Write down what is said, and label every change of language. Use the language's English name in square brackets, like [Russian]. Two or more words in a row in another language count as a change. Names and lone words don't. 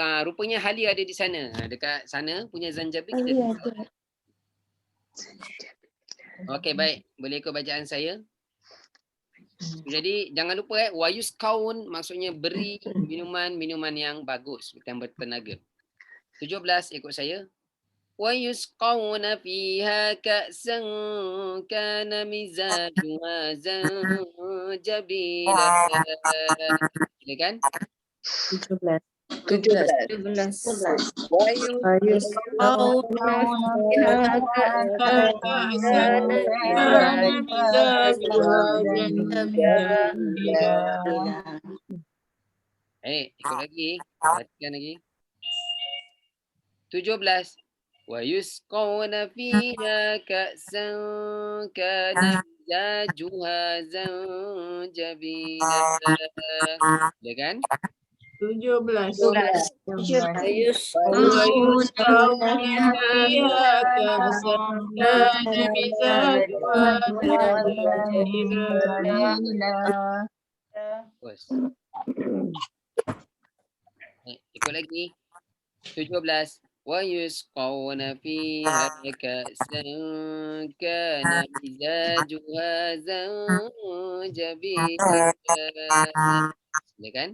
[Malay] Rupanya Halia ada di sana. Dekat sana punya Zanjabil kita tengok. Okey baik. Boleh ikut bacaan saya. Jadi jangan lupa [Arabic] ويسقون [Malay] maksudnya beri minuman yang bagus yang bertenaga. 17 ikut saya. [Arabic] ويسقون فيها كأسا كان مزاجها زنجبيلا. [Malay] Silakan. 17. Ikut lagi. Perhatikan lagi. 17. [Arabic] ويسقون فيها كأسا كان مزاجها زنجبيلا. [Malay] Ya kan? 17. Ikut lagi. 17. [Arabic] ويسقون فيها كأسا كان مزاجها زنجبيلا. [Malay] Ya kan?